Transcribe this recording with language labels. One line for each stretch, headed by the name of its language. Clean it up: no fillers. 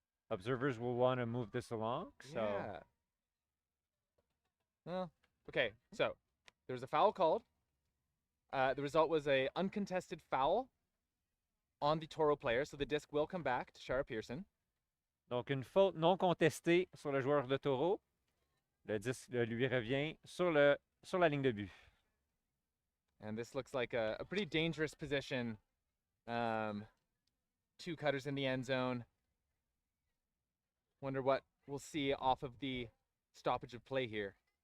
English: Observers will want to move this along. So Yeah. Well, okay. So there was a foul called. The result was a uncontested foul on the Toro player, so the disc will come back to Shara Pearson.
French: donc une faute non contestée sur le joueur de Toro. Le disque lui revient sur la ligne de but.
English: And this looks like a pretty dangerous position. Two cutters in the end zone. Wonder what we'll see off of the stoppage of play here.